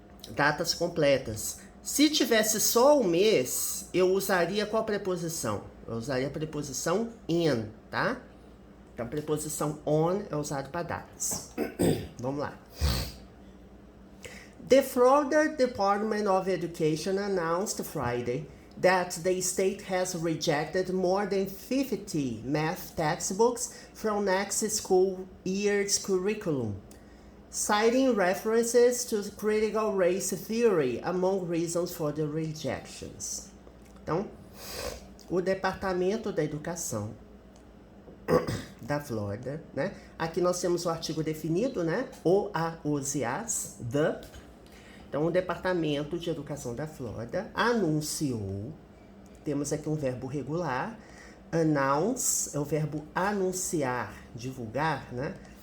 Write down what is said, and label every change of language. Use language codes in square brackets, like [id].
[pt] Datas completas. Se tivesse só o mês, eu usaria qual preposição? Eu usaria a preposição in, tá? Então, a preposição on é usada para datas. Vamos lá. [en] The Florida Department of Education announced Friday that the state has rejected more than 50 math textbooks from next school year's curriculum, citing references to critical race theory among reasons for the rejections. [pt] Então, o Departamento da Educação da Flórida, né? Aqui nós temos o artigo definido, né? O, a, os e as, the. Então, o Departamento de Educação da Flórida anunciou, temos aqui um verbo regular, announce, é o verbo anunciar, divulgar, né?